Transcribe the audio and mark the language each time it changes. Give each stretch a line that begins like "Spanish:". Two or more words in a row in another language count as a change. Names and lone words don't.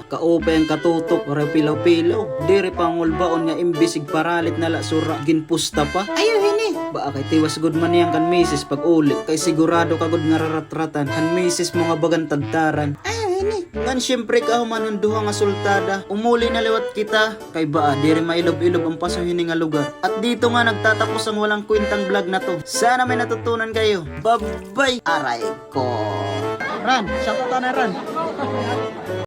Waray: Kaupay ang katutok waray pilaw-pilaw. Diri pangul baon nga imbisig paralit nala sura. Ginpusta pa. Ayaw hini. Ba kay tiwas gud man yang kan misis pag uli. Kay sigurado ka gud nga raratratan. Han misis mo nga bagan tagtaran. Ayaw hini. Ngan syempre ka humanon duha nga sultada. Umuli na liwat kita. Kay baa diri mailob-ilob ang paso hini nga lugar.
Filipino: At dito nga nagtatapos ang walang kwentang vlog na to. Sana may natutunan kayo.
Waray: Bye-bye. Aray ko. Ran, siya ko na ran.